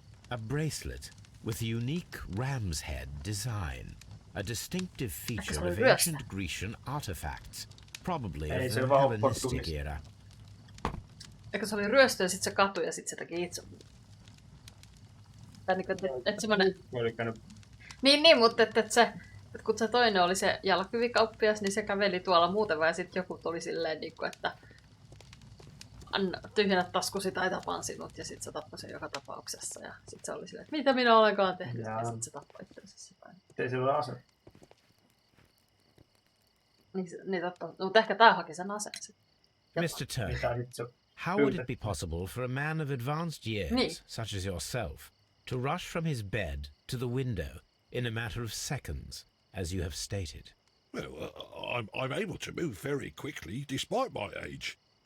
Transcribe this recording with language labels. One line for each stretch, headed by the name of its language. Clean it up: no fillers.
English: A bracelet with a unique ram's head design. A distinctive feature of ancient Grecian artifacts, probably of the Hellenistic era.
Finnish: Eikö se oli ryöstö ja sit se katui ja sit se teki itse. Tai niinku, että semmonen... Niin, mutta että kun se toinen oli se jalkakyvikauppias, niin se käveli tuolla muuten vai sit joku tuli silleen niinku, että tyhjennä taskusi tai tapan sinut ja sit se tappoi sen joka tapauksessa ja sit se oli silleen, että mitä minä olenkaan tehnyt ja sit se tappoi itsensä sitä. Ei sillä ole ase. Niin totta. Mutta ehkä tää haki sen aseen sitten.
English: Mr. Turner, how would it be possible for a man of advanced years, such as yourself, to rush from his bed to the window in a matter of seconds, as you have stated? Well, I'm able to move very quickly, despite my age.